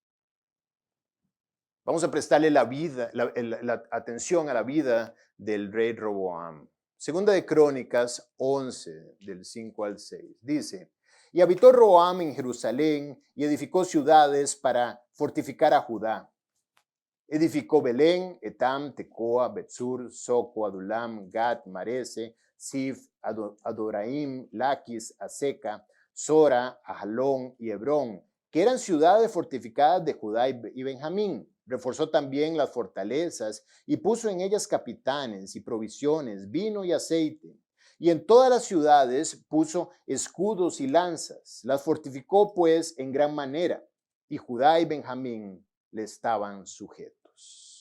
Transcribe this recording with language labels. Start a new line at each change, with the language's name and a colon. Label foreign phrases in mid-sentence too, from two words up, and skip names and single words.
Spanish: Vamos a prestarle la atención a la vida del rey Roboam. Segunda de Crónicas 11, del 5 al 6. Dice, y habitó Roboam en Jerusalén y edificó ciudades para fortificar a Judá. Edificó Belén, Etam, Tecoa, Betsur, Soco, Adulam, Gat, Marese, Sif, Adoraim, Laquis, Aseca, Sora, Ajalón y Hebrón, que eran ciudades fortificadas de Judá y Benjamín. Reforzó también las fortalezas y puso en ellas capitanes y provisiones, vino y aceite. Y en todas las ciudades puso escudos y lanzas. Las fortificó pues en gran manera, y Judá y Benjamín le estaban sujetos.